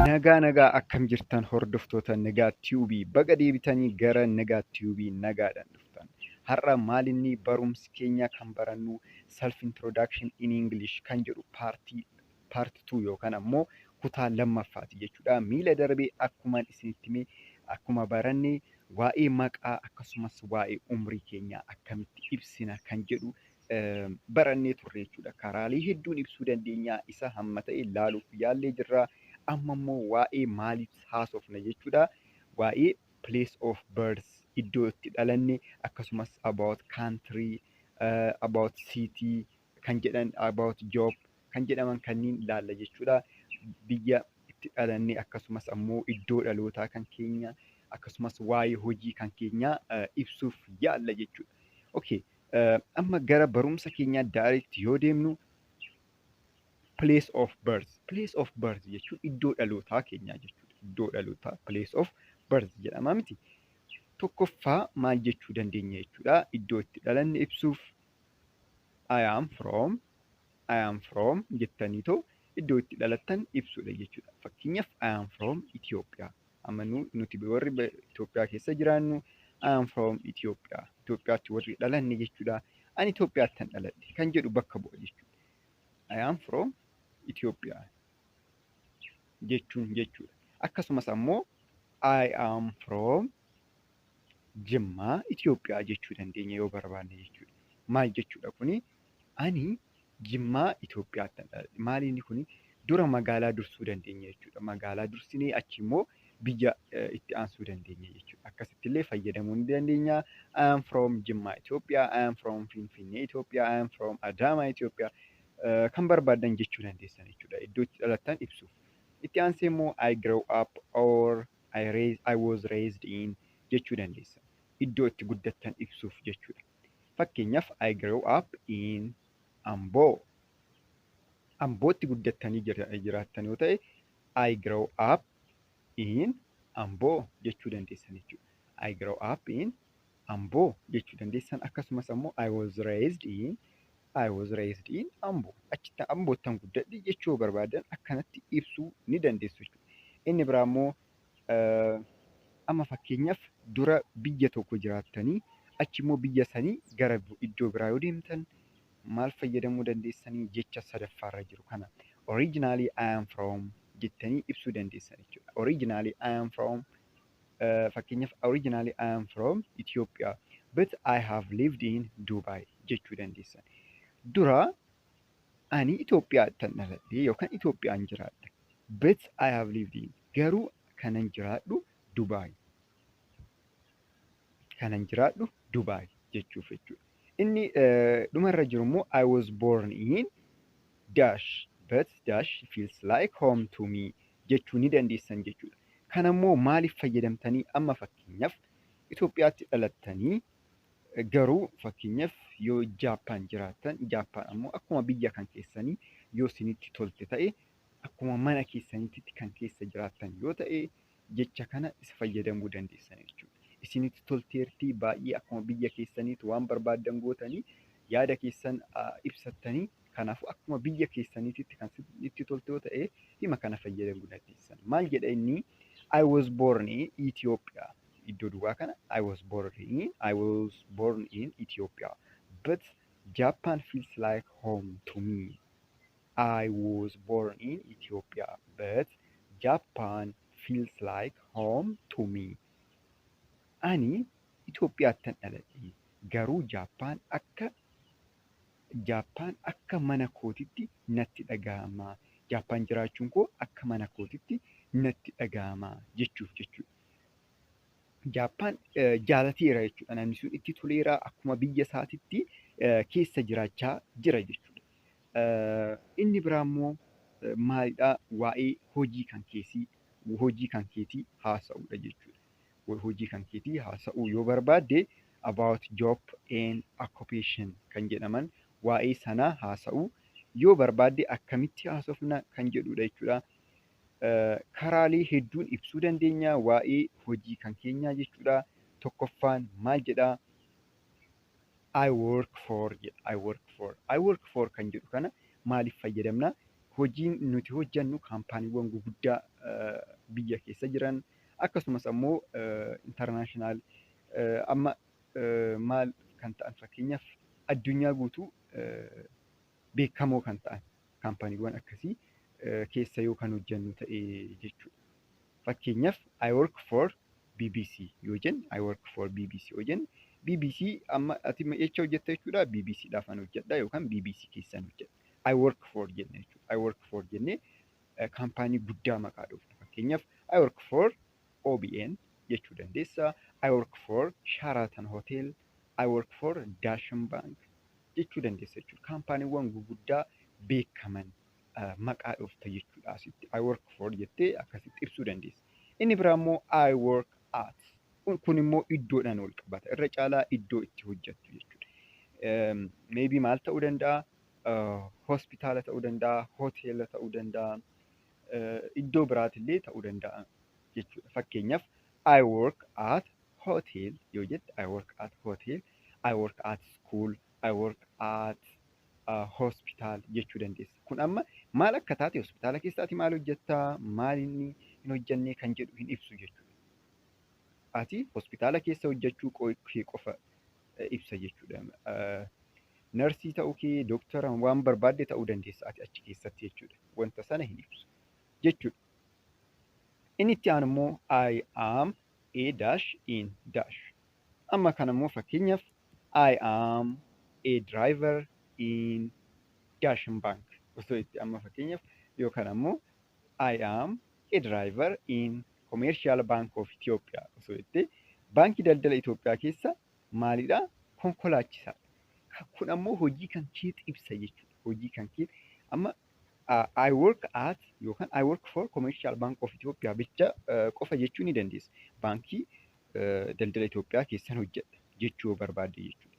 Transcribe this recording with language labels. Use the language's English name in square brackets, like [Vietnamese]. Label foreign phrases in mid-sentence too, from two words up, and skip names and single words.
[Oromo] Nagaa akkam jirtan hordoftoota nagaa tiyuubii baga deebitanii gara nagaa tiyuubii nagaadhaan dhuftan. Har'a maalinni barumsi keenya kan barannu [English] self introduction in English [Oromo] kan jedhu part 2 yookaan ammoo kutaa lammaffaati jechuudha. Miila darbee akkuma isinitti hime akkuma baranne waa'ee maqaa akkasumas waa'ee umrii keenyaa akkamitti ibsina kan jedhu barannee turre jechuudha. Karaalee hedduun ibsuu dandeenya isa hamma ta'e ilaaluuf yaallee jirra. Amma immoo waa'ee maaliif haasofna jechuudha. Waa'ee [English] place of birth [Oromo] iddoo itti dhalanne akkasumas [English] about country, about city [Oromo] kan jedhan [English] about job [Oromo] kan jedhaman kanneen ilaalla jechuudha. Biyya itti dhalanne akkasumas ammoo iddoo dhalootaa kan keenya akkasumas waa'ee hojii kan keenya ibsuuf yaalla jechuudha. Okay. Amma gara barumsa keenyaa direct yoo deemnu [English] place of birth [Oromo] jechuun iddoo dhalootaa keenyaa jechuudha. Iddoo dhalootaa [English] place of birth [Oromo] jedhama miti. Tokkoffaa maal jechuu dandeenya jechuudha. Iddoo itti dhalanne ibsuuf [English] I am from [Oromo] jettaniitoo iddoo itti dhalattan ibsuudha jechuudha. Fakkeenyaaf [English] I am from [Oromo] Itoophiyaa. Amma nuti warri Itoophiyaa keessa jiraannu [English] I am from [Oromo] Itoophiyaa. Itoophiyaatti warri dhalanne jechuudha. Ani Itoophiyaattan dhaladhe kan jedhu bakka bu'a jechuudha. [English] I am from [Oromo] Itoophiyaa jechuun jechuudha. Akkasumas ammoo [English] I am from [Oromo] Jimmaa Itoophiyaa jechuu dandeenya yoo barbaanne jechuudha. Maal jechuudha kuni? Ani Jimmaa Itoophiyaattan dhaladhe. Maali inni kuni? Dura magaalaa dursuu dandeenya jechuudha. Magaalaa dursinee achi immoo biyya itti aansuu dandeenya jechuudha. Akkasitti illee fayyadamuu ni dandeenya. [English] I am from Jimmaa Itoophiyaa, I am from Finfinnee Itoophiyaa, I am from Adaamaa Itoophiyaa. [Oromo] Kan barbaadan jechuu dandeessan jechuudha. Iddoo itti dhalattan ibsuuf. Itti aansee immoo [English] I grow up or I was raised in [Oromo] jechuu dandeessan. Iddoo itti guddattan ibsuuf jechuudha. [English] Fakkeenyaaf I grow up in Amboo. [Oromo] Ambootti guddattanii jiraattan yoo ta'e [English] I grow up in [Oromo] Amboo jechuu dandeessan jechuudha. [English] I grow up in Amboo [Oromo] jechuu dandeessan. Akkasumas ammoo [English] I was raised in Amboo. [Oromo] Achitti Amboottan guddadhe jechuu barbaadan akkanatti ibsuu ni dandeessu jechuudha. Inni biraa immoo amma fakkeenyaaf dura biyya tokko jiraattanii achi immoo biyya sanii gara iddoo biraa yoo deemtan maal fayyadamuu dandeessanii jecha sadaffaarra jiru kana. [English] Originally I am from [Oromo] jettanii ibsuu dandeessan jechuudha. [English] Originally I am from fakkeenyaaf originally I am from Ethiopia but I have lived in Dubai [Oromo] jechuu dandeessan. Dura ani Itoophiyaattan dhaladhe yookaan Itoophiyaan jiraadha. [English] But I have lived in [Oromo] garuu kanan jiraadhu [English] Dubai. [Oromo] Kanan jiraadhu Dubai jechuuf jechuudha. Inni dhumarra jiru immoo [English] I was born in dash but dash feels like home to me [Oromo] jechuu ni dandeessan jechuudha. Kana immoo maaliif fayyadamtanii amma fakkeenyaaf Itoophiyaatti dhalattanii garuu fakkeenyaaf yoo Jaappaan jiraattan Jaappaan ammoo akkuma biyya kan keessanii yoo isinitti tolte ta'e akkuma mana keessaniitti kan keessa jiraattan yoo ta'e jecha kana isa fayyadamuu dandeessan jechuudha. Isinitti tolteertii baay'ee akkuma biyya keessaniitti waan barbaaddan gootanii yaada keessan ibsattanii kanaafuu akkuma biyya keessaniitti kan itti tolte yoo ta'e hima kana fayyadamuu dandeessan. Maal jedha inni? [English] I was born in Ethiopia. [Oromo] Iddoo duwwaa kana [English] I was born in Ethiopia but Japan feels like home to me. I was born in Ethiopia but Japan feels like home to me. [Oromo] Ani Itoophiyaattan dhaladhe garuu Jaappaan akka mana kootitti natti dhaga'ama. Jaappaan jiraachuun koo akka mana kootitti natti dhaga'ama jechuuf jechuudha. Jaappaan jaalateera jechuudha. Namni sun itti toleera akkuma biyya isaatitti keessa jiraachaa jira jechuudha. Inni biraa immoo maalidhaa? Waa'ee hojii kan keetii haasa'uudha jechuudha. Hojii kan keetii haasa'uu yoo barbaadde [English] about job and occupation [Oromo] kan jedhaman waa'ee sanaa haasa'uu yoo barbaadde akkamitti haasofna kan jedhudha jechuudha. Karaalee hedduun ibsuu dandeenya waa'ee hojii kan keenyaa jechuudha. Tokkoffaan maal jedhaa? [English] I work for [Oromo] kan jedhu kana maaliif fayyadamna? Hojiin nuti hojjannu kaampaaniiwwan biyya keessa jiran akkasumas ammoo international amma maal kan ta'an fakkeenyaaf addunyaa guutuu beekamoo kan ta'an kaampaaniiwwan akkasii keessa yoo kan hojjennu ta'e jechuudha. Fakkeenyaaf [English] I work for [Oromo] BBC yoo jennu [English] I work for [Oromo] BBC yoo jennu BBC amma ati jecha hojjetta jechuudha. BBC dhaafan hojjedha yookaan BBC keessan hojjedha. [English] I work for [Oromo] jenne jechuudha. [English] I work for [Oromo] jennee kaampaanii guddaa maqaa dhoofna. Fakkeenyaaf [English] I work for [Oromo] OBN jechuu dandeessa. [English] I work for Sheraton Hotel. I work for [Oromo] Dashan Bank jechuu dandeessa jechuudha. Kaampaaniiwwan gurguddaa beekaman maqaa dhoofta jechuudha. Asitti [English] I work for [Oromo] jettee akkasitti ibsuu dandeessa. Inni biraa immoo [English] I work at. [Oromo] Kun immoo iddoodhaan wal qabata. Irra caalaa iddoo itti hojjettu jechuudha. Maybe maal ta'uu danda'a? Hospitaala ta'uu danda'a, hoteela ta'uu danda'a, iddoo biraatillee ta'uu danda'a jechuudha. [English] Fakkeenyaaf I work at hotel [Oromo] yoo jette [English] I work at hotel, I work at school, I work at hospital [Oromo] jechuu dandeessa. Kun amma maal akka taate hospitaala keessaati maal hojjettaa, maal inni hin hojjennee kan jedhu hin ibsu jechuudha. Ati hospitaala keessa hojjechuu kee qofa ibsa jechuudha. Narsii ta'uu kee, doktara waan barbaadde ta'uu dandeessa ati achi keessatti jechuudha. Wanta sana hin ibsu jechuudha. Inni itti aanu immoo [English] I am a dash in dash. [Oromo] Amma kana immoo fakkeenyaaf [English] I am a driver in Dashan Bank. [Oromo] Osoo itti amma fakkeenyaaf yookaan ammoo [English] I am a driver in [Oromo] Commercial Bank of Ethiopia. Osoo itti baankii daldala Itoophiyaa keessa maalidhaa? Konkolaachisaadha. Kun ammoo hojii kan kee ibsa jechuudha. Hojii kan kee amma [English] I work at [Oromo] yookaan [English] I work for [Oromo] Commercial Bank of Ethiopia bicha qofa jechuu ni dandeessa. Baankii daldala Itoophiyaa keessan hojjedha jechuu barbaadde jechuudha.